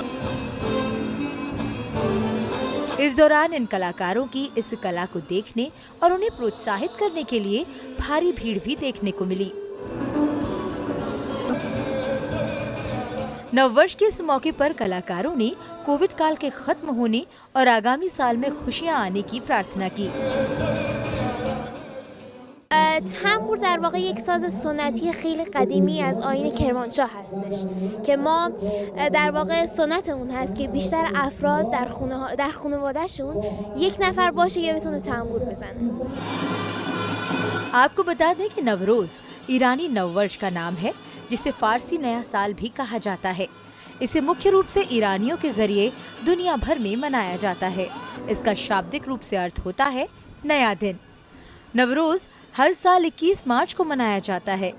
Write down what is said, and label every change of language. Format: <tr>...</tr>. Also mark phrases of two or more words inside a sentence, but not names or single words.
<hi>इस दौरान इन कलाकारों की इस कला को देखने और उन्हें प्रोत्साहित करने के लिए भारी भीड़ भी देखने को मिली। नववर्ष के इस मौके पर कलाकारों ने कोविड काल के खत्म होने और आगामी साल में खुशियां आने की प्रार्थना की।</hi> <fa>تنبور در واقع یک ساز سنتی خیلی قدیمی از آیین کرمانشاه هستش که ما در واقع سنتمون هست که بیشتر افراد در خانواده‌شون یک نفر باشه یا بتونه تنبور بزنه.</fa> <hi>आपको बता दें कि नवरोज ईरानी नववर्ष का नाम है, जिसे फारसी नया साल भी कहा जाता है। इसे मुख्य रूप से ईरानियों के जरिए दुनिया भर में मनाया जाता है। इसका शाब्दिक रूप से अर्थ होता है नया दिन। नवरोज हर साल 21 मार्च को मनाया जाता है।</hi>